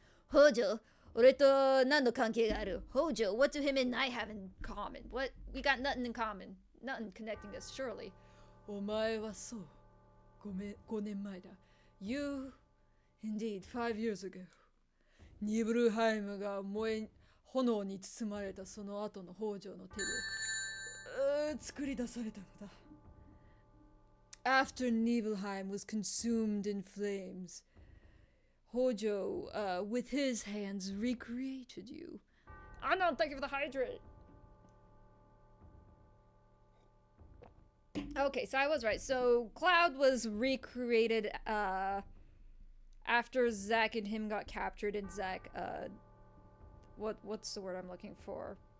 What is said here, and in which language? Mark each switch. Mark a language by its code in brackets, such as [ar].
[ja] 北条、俺と何の関係がある? [en] Hojo, what do him and I have in common? What? We got nothing in common. Nothing connecting us, surely. [ja] お前はそう。5年前だ. [en] You, indeed, 5 years ago. [ja] ニブルハイムが炎に包まれたその後の北条の手で作り出されたのだ。 [en] After Nibelheim was consumed in flames, Hojo, with his hands, recreated you. Oh no, thank you for the hydrate! Okay, so I was right. So Cloud was recreated after Zack and him got captured, and Zack, what's the word I'm looking for?